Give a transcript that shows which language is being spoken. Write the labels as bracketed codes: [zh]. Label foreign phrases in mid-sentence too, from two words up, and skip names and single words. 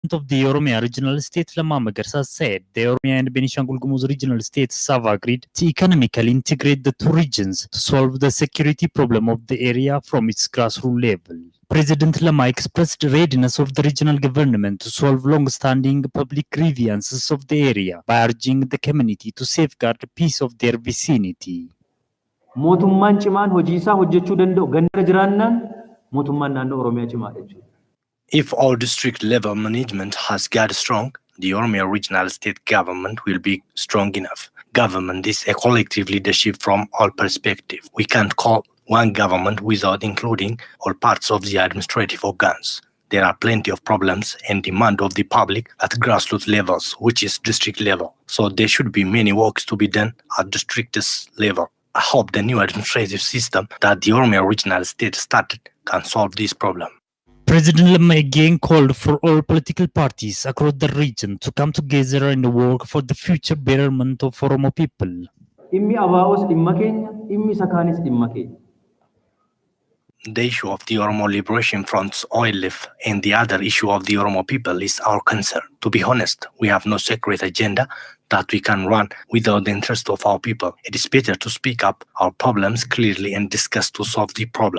[en] of the Oromia regional state Lamma Magarsa said the Oromia and Benishangul Gumuz regional states have agreed to economically integrate the two regions to solve the security problem of the area from its grassroots level. President Lama expressed readiness of the regional government to solve long-standing public grievances of the area by urging the community to safeguard the peace of their vicinity. [om] Mootummaan cimaan hojii isaa hojjechuu danda'u ganda jiraannaan mootummaan naannoo Oromiyaa cimaadha jechuudha. [en] If our district level management has got strong, the Oromia regional state government will be strong enough. Government is a collective leadership from all perspectives. We can't call one government without including all parts of the administrative organs. There are plenty of problems and demand of the public at grassroots levels, which is district level. So there should be many works to be done at district's level. I hope the new administrative system that the Oromia regional state started can solve this problem. President Lama again called for all political parties across the region to come together and work for the future betterment of Oromo people. [om] Dhimmi ABO's dhimma keenya, dhimmi Sakaanis dhimma keenya. [en] The issue of the Oromo Liberation Front's OLF and the other issue of the Oromo people is our concern. To be honest, we have no secret agenda that we can run without the interest of our people. It is better to speak up our problems clearly and discuss to solve the problem.